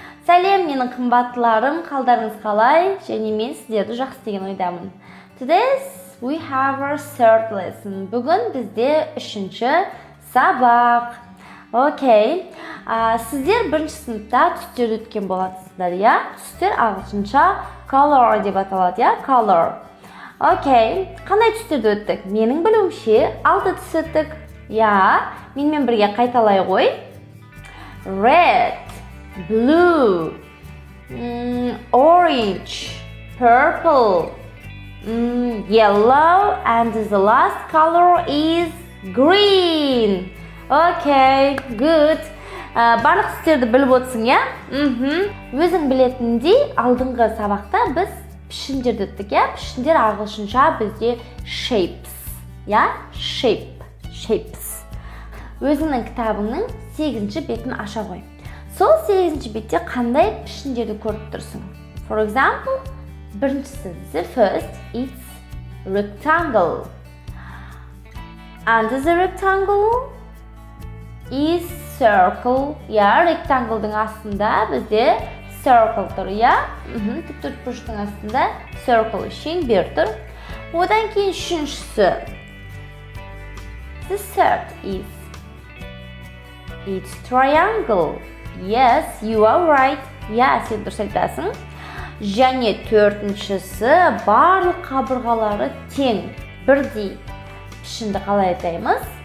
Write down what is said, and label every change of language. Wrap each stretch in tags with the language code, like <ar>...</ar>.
<kk>Сәлем менің қымбаттыларым, қалдарыңыз қалай? Және мен сіздерді жақсы деген ойдамын.</kk> <en>Today we have our third lesson.</en> <kk>Бүгін бізде үшінші сабақ. Окей. Сіздер бірінші сыныпта түстерді өткен болатсыздар, я? Түстер ағылшынша color деп аталады, я? Color. Окей. Қандай түстерді өттік? Менің білуімше 6 түс өттік. Я, менімен бірге қайталай ғой.</kk> <en>Red, blue, orange, purple, yellow, and the last color is green. Okay, good.</en> <kk>Барлық түстерді біліп отырсың, я? Өзің білетіндей, алдыңғы сабақта біз пішіндерді өттік, я? Пішіндер ағылшынша бізде shapes, я?</kk> <en>Shapes.</en> <kk>Өзіңнің кітабыңның 8-ші бетін аша қой. Сол 8-ші бетте қандай пішіндерді көріп тұрсың?</kk> <en>For example,</en> <kk>біріншісі,</kk> <en>the first, it's rectangle. Under the rectangle is circle.</en> <kk>Я, rectangle'дың астында бізде circle тұр, я? Тіктөртбұрыштың астында circle, шеңбер тұр. Одан кейін үшіншісі,</kk> <en>the third is it's triangle. Yes, you are right.</en> <kk>Я, сен дұрыс айтасың. Және төртіншісі барлық қабырғалары тең, бірдей. Пішінді қалай айтаймыз?</kk>